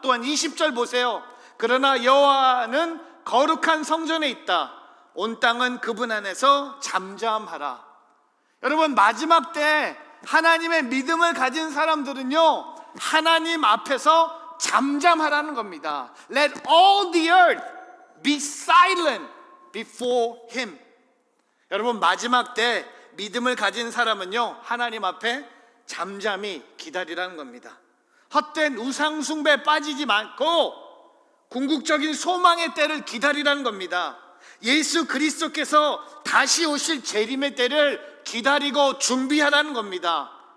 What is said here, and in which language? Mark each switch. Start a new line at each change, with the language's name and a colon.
Korean: 또한 20절 보세요. 그러나 여호와는 거룩한 성전에 있다. 온 땅은 그분 안에서 잠잠하라. 여러분, 마지막 때 하나님의 믿음을 가진 사람들은요, 하나님 앞에서 잠잠하라는 겁니다.
English: Let all the earth be silent before him.
Korean: 여러분, 마지막 때 믿음을 가진 사람은요, 하나님 앞에 잠잠히 기다리라는 겁니다. 헛된 우상 숭배에 빠지지 않고 궁극적인 소망의 때를 기다리라는 겁니다. 예수 그리스도께서 다시 오실 재림의 때를 기다리고 준비하라는 겁니다.